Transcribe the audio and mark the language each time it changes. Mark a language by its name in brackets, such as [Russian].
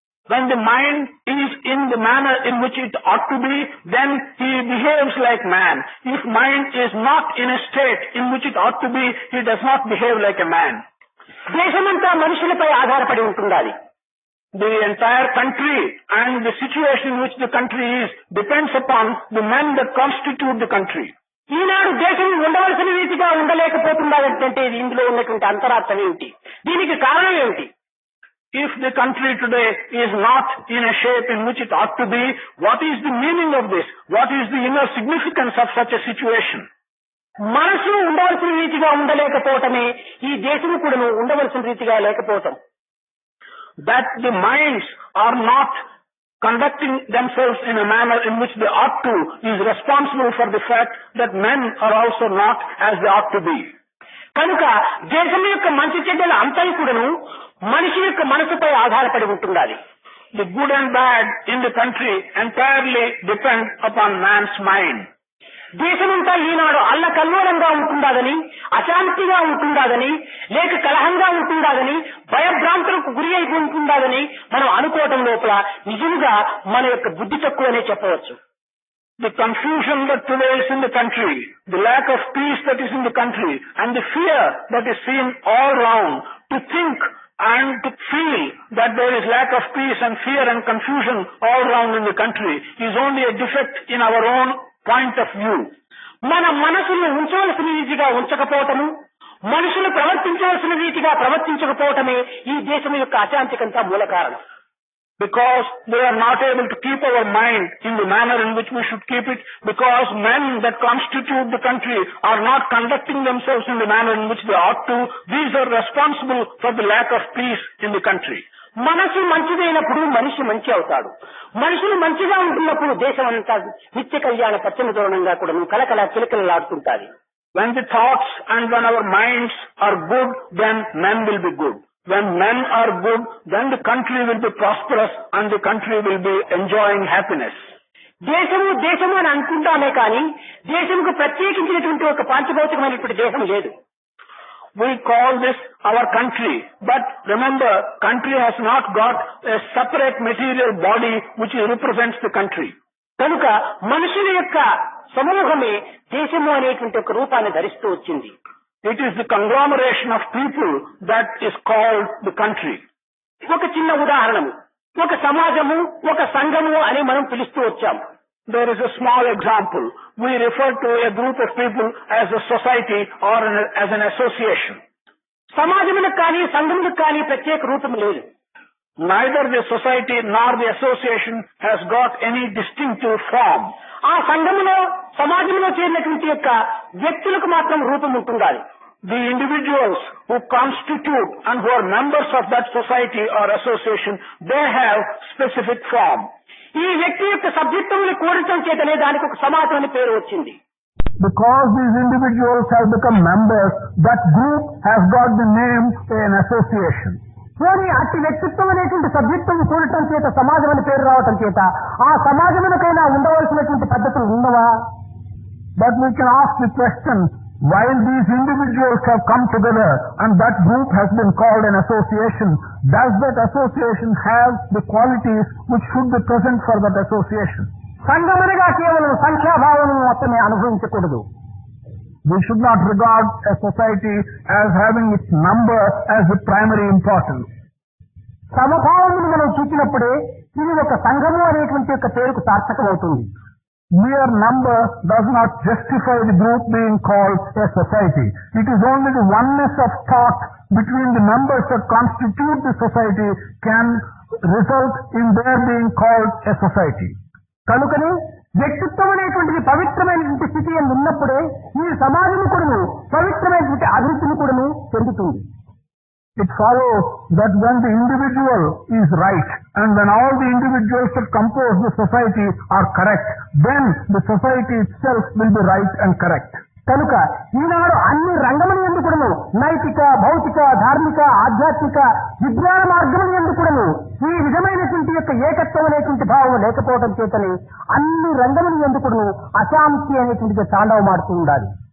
[English] When the mind is in the manner in which it ought to be, then he behaves like man. If mind is not in a state in which it ought to be, he does not behave like a man. [Telugu] దేశమంతా మనుషులపై ఆధారపడి ఉంటుండాలి. [English] The entire country and the situation in which the country is depends upon the men that constitute the country. [Telugu] ఈనాడు దేశం ఉండవలసిన రీతిగా ఉండలేకపోతుందంటే ఇందులో ఉన్నటువంటి అంతరార్థం ఏమిటి? దీనికి కారణం ఏమిటి? [English] If the country today is not in a shape in which it ought to be, what is the meaning of this? What is the inner significance of such a situation? [Telugu] మనసు ఉండవలసిన రీతిగా ఉండలేకపోవటమే ఈ దేశం కూడా ఉండవలసిన రీతిగా లేకపోవటం. [English] That the minds are not conducting themselves in a manner in which they ought to is responsible for the fact that men are also not as they ought to be. [Telugu] కనుక దేశం యొక్క మంచి చెడ్డల అంతని కూడాను మనిషి యొక్క మనసుపై ఆధారపడి ఉంటుండాలి. [English] The good and bad in the country entirely depend upon man's mind. [Telugu] దేశమంతా ఈనాడు అల్లకల్లోలంగా ఉంటుందాదని, అశాంతిగా ఉంటుందాదని, లేక కలహంగా ఉంటుందాదని, భయభ్రాంతులకు గురి అయి ఉంటుందాదని మనం అనుకోవటం లోపల నిజంగా మన యొక్క బుద్ధి తక్కువనే చెప్పవచ్చు. [English] The confusion that prevails in the country, the lack of peace that is in the country, and the fear that is seen all round, to think and to feel that there is lack of peace and fear and confusion all round in the country is only a defect in our own point of view. [Telugu] మన మనసును ఉంచవలసిన రీతిగా ఉంచకపోవటము, మనుషులు ప్రవర్తించవలసిన రీతిగా ప్రవర్తించకపోవటమే ఈ దేశం యొక్క అశాంతికంతా మూల కారణం. [English] Because they are not able to keep our mind in the manner in which we should keep it, because men that constitute the country are not conducting themselves in the manner in which they ought to, these are responsible for the lack of peace in the country. [Telugu] మనసు మంచిదైనప్పుడు మనిషి మంచి అవుతాడు. మనుషులు మంచిగా ఉంటున్నప్పుడు దేశం అంతా నిత్య కళ్యాణ పచ్చని తోరణంగా కూడా కలకల కిలకిలలాడుతుంటాది. [English] When the thoughts and when our minds are good, then men will be good. When men are good, then the country will be prosperous and the country will be enjoying happiness. [Telugu] దేశము దేశము అని అనుకుంటామే కానీ దేశంకు ప్రత్యేకించినటువంటి ఒక పాంచభౌతికమైనటువంటి దేశం లేదు. [English] We call this our country, but remember, country has not got a separate material body which represents the country. [Telugu] కనుక మనుషుల యొక్క సమూహమే దేశము అనేటువంటి ఒక రూపాన్ని ధరిస్తూ వచ్చింది. [English] It is the conglomeration of people that is called the country. [Telugu] ఒక చిన్న ఉదాహరణము, ఒక సమాజము, ఒక సంఘము అని మనం పిలుస్తూ వచ్చాము. [English] There is a small example. We refer to a group of people as a society or as an association. [Telugu] సమాజములకు కానీ సంఘములకు కానీ ప్రత్యేక రూపం లేదు. [English] Neither the society nor the association has got any distinctive form. [Telugu] ఆ సంఘములో సమాజంలో చేరినటువంటి యొక్క వ్యక్తులకు మాత్రం రూపం ఉంటుండాలి. [English] The individuals who constitute and who are members of that society or association, they have specific form. [Telugu] ఈ వ్యక్తి యొక్క సభ్యత్వమును కోరటం చేతనే దానికి ఒక సమాజం అని పేరు వచ్చింది. [English] Because these individuals have become members, that group has got the name an association. [Telugu] పోనీ అట్టి వ్యక్తిత్వం అనేటువంటి సభ్యత్వం చూడటం చేత సమాజం అని పేరు రావటం చేత ఆ సమాజమునకైనా ఉండవలసినటువంటి పద్ధతులు ఉన్నవా? [English] But we can ask the question, while these individuals have come together and that group has been called an association, does that association have the qualities which should be present for that association? [Telugu] సంఘమనగా కేవలం సంఖ్యాభావం మొత్తమే అనుభవించకూడదు. [English] We should not regard a society as having its number as the primary importance. [Telugu] సమభావమును మనం చూసినప్పుడే ఇది ఒక సంఘము అనేటువంటి యొక్క పేరుకు సార్థకమవుతుంది. [English] Mere number does not justify the group being called a society. It is only the oneness of thought between the members that constitute the society can result in their being called a society. [Telugu] కనుకనే వ్యక్తిత్వం అనేటువంటిది పవిత్రమైనటువంటి స్థితి అని ఉన్నప్పుడే ఈ సమాజం కూడాను పవిత్రమైనటువంటి అభివృద్ధిని కూడాను చెందుతుంది. [English] It follows that when the individual is right and when all the individuals that compose the society are correct, then the society itself will be right and correct. [Telugu] కనుక ఈనాడు అన్ని రంగముల యందు కూడాను నైతిక, భౌతిక, ధార్మిక, ఆధ్యాత్మిక, విజ్ఞాన మార్గముల యందు కూడాను ఈ విధమైనటువంటి యొక్క ఏకత్వం అనేటువంటి భావం లేకపోవడం చేతనే అన్ని రంగముల యందు కూడాను అశాంతి అనేటువంటిది తాండవమాడుతూ ఉండాలి.